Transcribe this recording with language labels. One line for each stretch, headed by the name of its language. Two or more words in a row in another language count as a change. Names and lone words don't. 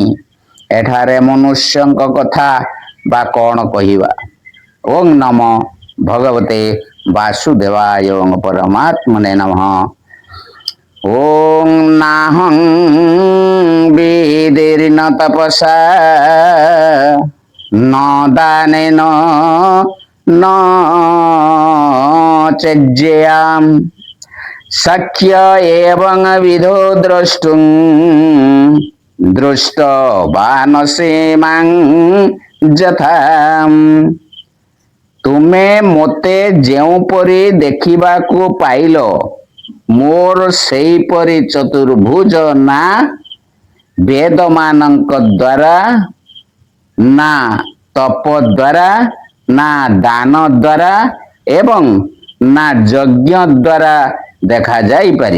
Odia: ଏଠାରେ ମନୁଷ୍ୟଙ୍କ କଥା ବା କଣ କହିବା।
Sanskrit: ଓಂ ନମ ଭଗବତେ ବାସୁଦେବାୟ ଓଂ ପରମାତ୍ମନେ ନମଃ। ଓଂ ନାହଂ ବିଧିର୍ନ ତପସା ন দানেন ন চর্যাম শক্য এবং বিধো দ্রষ্টুং দৃষ্টবানসে মাং যথাম।
Odia: ତୁମେ ମୋତେ ଯେଉଁପରି ଦେଖିବାକୁ ପାଇଲ ମୋର ସେହିପରି ଚତୁର୍ଭୁଜ ନା ବେଦମାନଙ୍କ ଦ୍ୱାରା ନା ତପ ଦ୍ୱାରା ନା ଦାନ ଦ୍ୱାରା ଏବଂ ନା ଯଜ୍ଞ ଦ୍ୱାରା ଦେଖାଯାଇପାରିବ।